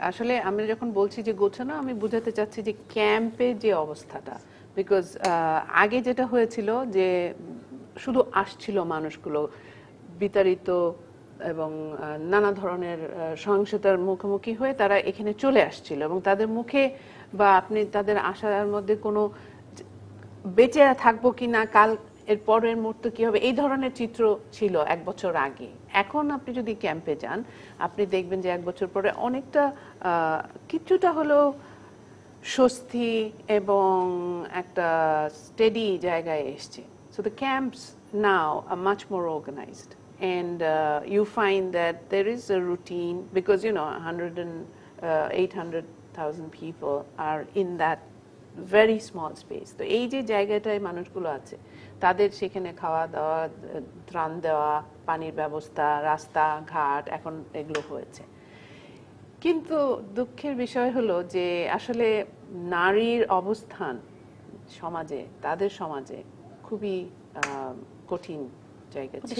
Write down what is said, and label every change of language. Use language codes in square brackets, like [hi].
[bn] আসলে আমি যখন বলছি যে গোছানো, আমি বোঝাতে চাচ্ছি যে ক্যাম্পে যে অবস্থাটা, বিকজ আগে যেটা হয়েছিল যে শুধু আসছিল মানুষগুলো বিতাড়িত এবং নানা ধরনের সহিংসতার মুখোমুখি হয়ে তারা এখানে চলে আসছিল এবং তাদের মুখে বা আপনি তাদের আসার মধ্যে কোনো বেঁচে থাকবো কিনা, কাল এর পরের মুহূর্তে কি হবে, এই ধরনের চিত্র ছিল এক বছর আগে। এখন আপনি যদি ক্যাম্পে যান, আপনি দেখবেন যে এক বছর পরে অনেকটা কিছুটা হলেও স্বস্তি এবং একটা স্টেডি জায়গায় এসছে। [en] So the camps now are much more organized. And you find that there is a routine because 800,000 people are in that very small space. [bn] তো এই যে জায়গাটায় মানুষগুলো আছে, তাদের সেখানে খাওয়া দাওয়া, ত্রাণ দেওয়া, পানির ব্যবস্থা, রাস্তা ঘাট এখন এগুলো হয়েছে। কিন্তু দুঃখের বিষয় হলো যে আসলে নারীর অবস্থান সমাজে, তাদের সমাজে খুবই কঠিন জায়গা ছিল।